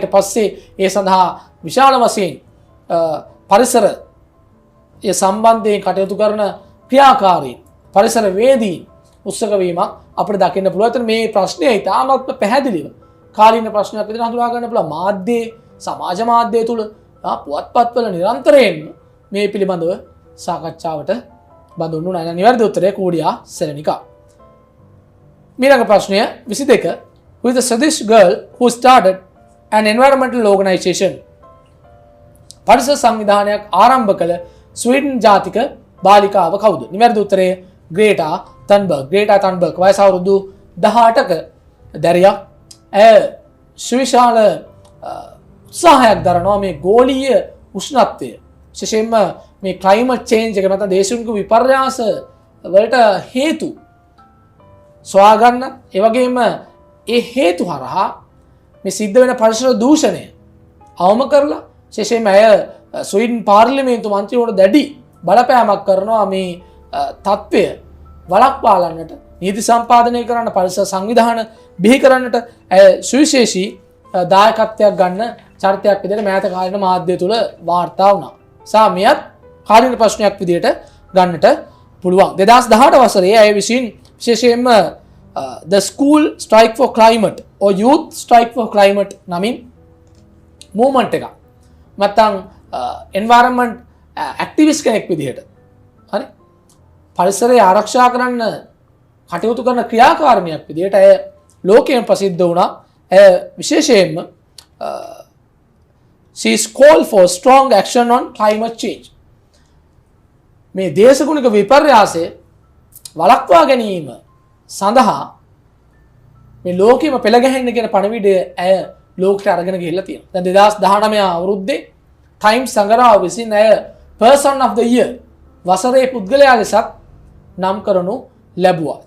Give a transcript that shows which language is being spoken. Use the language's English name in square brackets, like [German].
[Sinhala] ඊට පස්සේ ඒ සඳහා විශාල වශයෙන් පරිසර ඒ සම්බන්ධයෙන් කටයුතු කරන ක්‍රියාකාරීන් පරිසර වේදීන් උත්සක වීමක් අපිට දකින්න පුළුවන්. එතන මේ ප්‍රශ්නය ඉතාමත්ම පැහැදිලිව කාලීන ප්‍රශ්නයක් විදිහට හඳුනා ගන්න පුළුවන්. මාධ්‍යයේ සමාජ මාධ්‍යය තුළ පුවත්පත්වල නිරන්තරයෙන් මේ පිළිබඳව සාකච්ඡාවට බඳුන්වු නැහැ. නිවැරදි උත්තරය කූඩියා සෙලනිකා. ඊළඟ ප්‍රශ්නය 22. [English] Who is the Swedish girl who started an environmental organization? [Sinhala] පරිසර සංවිධානයක් ආරම්භ කළ ස්වීඩන් ජාතික බාලිකාව කවුද? නිවැරදි උත්තරය ග්‍රේටා තන්බර්ග්. ග්‍රේටා තන්බර්ග් වයස අවුරුදු 18ක දැරියක්. ඇය සුවිශාල උත්සාහයක් දරනවා මේ ගෝලීය උෂ්ණත්වය විශේෂයෙන්ම මේ ක්ලයිමට් චේන්ජ් එක නැත්නම් දේශගුණික විපර්යාස වලට හේතු සොයා ගන්න. ඒ වගේම ඒ හේතු හරහා මේ සිද්ධ වෙන පරිසර දූෂණය අවම කරලා විශේෂයෙන්ම ඇය ස්වීඩන් පාර්ලිමේන්තු මන්ත්‍රීවරුන්ට දැඩි බලපෑමක් කරනවා මේ තත්ත්වය වළක්වාලන්නට, නීති සම්පාදනය කරන්න, පරිසර සංවිධාන බිහි කරන්නට ඇය සුවිශේෂී දායකත්වයක් ගන්න චරිතයක් විදිහට මෑත කාලීන මාධ්‍ය තුල වාර්තා වුණා. සාමියත් කාලීන ප්‍රශ්නයක් විදිහට ගන්නට පුළුවන්. 2018 වසරේ ඇය විසින් විශේෂයෙන්ම [English] the school strike for climate or youth strike for climate [Sinhala] නමින් [English] movement [Sinhala] එක නැත්නම් [English] environment [Sinhala] ඇක්ටිවිස්ට් කෙනෙක් විදිහට හරි පරිසරය ආරක්ෂා කරන්න කටයුතු කරන ක්‍රියාකාරණයක් විදිහට ඇය ලෝකයෙන් ප්‍රසිද්ධ වුණා. ඇය විශේෂයෙන්ම [English] she is called for strong action on climate change. [Sinhala] මේ දේශගුණික විපර්යාසය වළක්වා ගැනීම සඳහා මේ ලෝකෙම පෙළ ගැහෙන්න කියන පණිවිඩය ඇය ලෝකයට අරගෙන ගිහිල්ලා තියෙනවා. දැන් 2019 අවුරුද්දේ ටයිම්ස් සංග්‍රහය විසින් ඇය [English] person of the year [Sinhala] වසරේ පුද්ගලයා ලෙසත් නම් කරනු ලැබුවා.